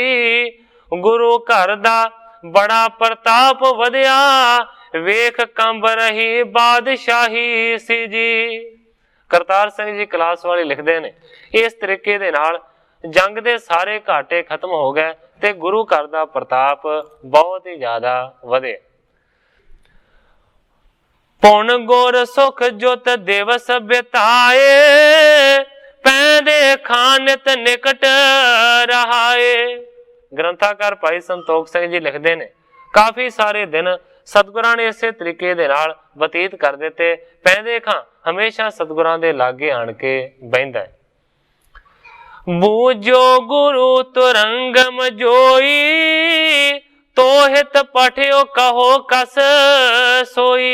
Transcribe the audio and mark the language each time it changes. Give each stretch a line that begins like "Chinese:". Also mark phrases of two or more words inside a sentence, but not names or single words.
Punjabi: ਗੁਰੂ ਘਰ ਦਾ ਬੜਾ ਪ੍ਰਤਾਪ ਵਧਿਆ, ਵੇਖ ਕੰਬ ਰਹੀ ਬਾਦਸ਼ਾਹੀ ਸੀ ਜੀ। ਕਰਤਾਰ ਸਿੰਘ ਜੀ ਕਲਾਸ ਵਾਲੇ ਲਿਖਤੇ ਨੇ ਇਸ ਤਰੀਕੇ ਦੇ ਨਾਲ ਜੰਗ ਦੇ ਸਾਰੇ ਘਾਟੇ ਖ਼ਤਮ ਹੋ ਗਏ ਤੇ ਗੁਰੂ ਘਰ ਦਾ ਪ੍ਰਤਾਪ ਬਹੁਤ ਹੀ ਜ਼ਿਆਦਾ ਵਧੇ।
Braj: पुन गुर सुख जुत दिवस बिताए, पैंदे खानित निकट रहाए।
Punjabi: ਗ੍ਰੰਥਾਕਾਰ ਭਾਈ ਸੰਤੋਖ ਸਿੰਘ ਜੀ ਲਿਖਤੇ ਨੇ ਕਾਫ਼ੀ ਸਾਰੇ ਦਿਨ ਸਤਗੁਰਾਂ ਨੇ ਇਸੇ ਤਰੀਕੇ ਦੇ ਨਾਲ ਬਤੀਤ ਕਰ ਦਿਤੇ। ਪੈਂਦੇ ਖਾਂ ਹਮੇਸ਼ਾ ਸਤਗੁਰਾਂ ਦੇ ਲਾਗੇ ਆਣ ਕੇ ਬਹਿੰਦਾ ਹੈ।
Braj: बूझो गुरु तुरंगम जोई, तोहित पठियो कहो कस सोई।